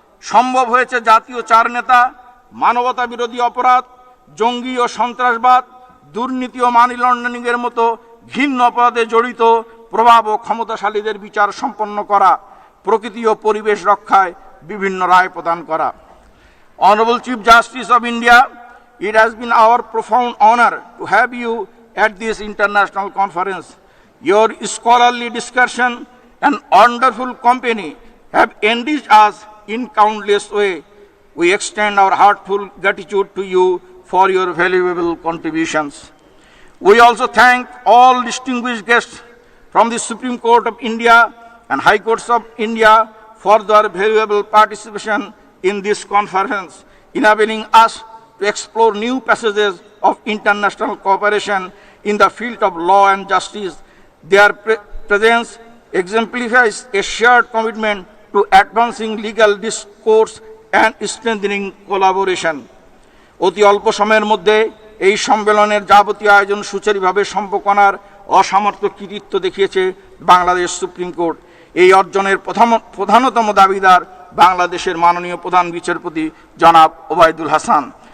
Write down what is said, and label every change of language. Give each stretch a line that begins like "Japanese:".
Bangla: সম্ভব হয়েছে জাতীয় চার নেতা মানবতা বিরোধী অপরাধ, জঙ্গি ও সন্ত্রাসবাদ, দুর্নীতি ও মানি লন্ডারিংয়ের মতো ঘৃণ্য অপরাধে জড়িত প্রভাব ও ক্ষমতাশালীদের বিচার সম্পন্ন করা, প্রকৃতি ও পরিবেশ রক্ষায় বিভিন্ন রায় প্রদান করা।
English: Honorable Chief Justice of India, it has been our profound honor to have you at this international conference. Your scholarly discussion and wonderful company have enriched us in countless ways. We extend our heartfelt gratitude to you for your valuable contributions. We also thank all distinguished guests from the Supreme Court of India and High Courts of India for their valuable participation in this conference, enabling us to explore new passages of international cooperation in the field of law and justice. Their presence exemplifies a shared commitment to advancing legal discourse and strengthening collaboration.
Bangla: অতি অল্প সময়ের মধ্যে এই সম্মেলনের যাবতীয় আয়োজন সুচারুভাবে সম্পন্নের অসামর্থ্য কৃতিত্ব দেখিয়েছে বাংলাদেশ সুপ্রিম কোর্ট। এই অর্জনের প্রধানতম দাবিদার বাংলাদেশের মাননীয় প্রধান বিচারপতি জনাব ওবায়দুল হাসান।